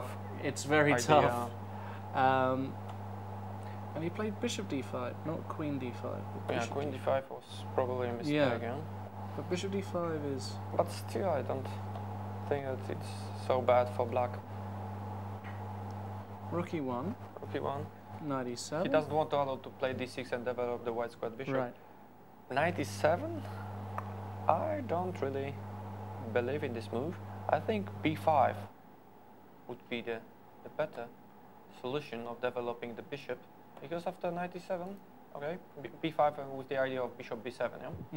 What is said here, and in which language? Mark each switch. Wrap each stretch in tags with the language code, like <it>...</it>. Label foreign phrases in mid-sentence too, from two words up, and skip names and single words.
<en>It's very tough. And he played bishop d5, not queen d5. Yeah, queen d5 was probably a mistake. Yeah. But bishop d5 is... But still, I don't think that it's so bad for black. Rook e1. Rook e1. Knight e7. He doesn't want to allow to play d6 and develop the white squared bishop. Right. knight e7, I don't really believe in this move. I think b5 would be the better solution of developing the bishop, because after knight e7, okay, b5 with the idea of bishop b7, yeah?</en>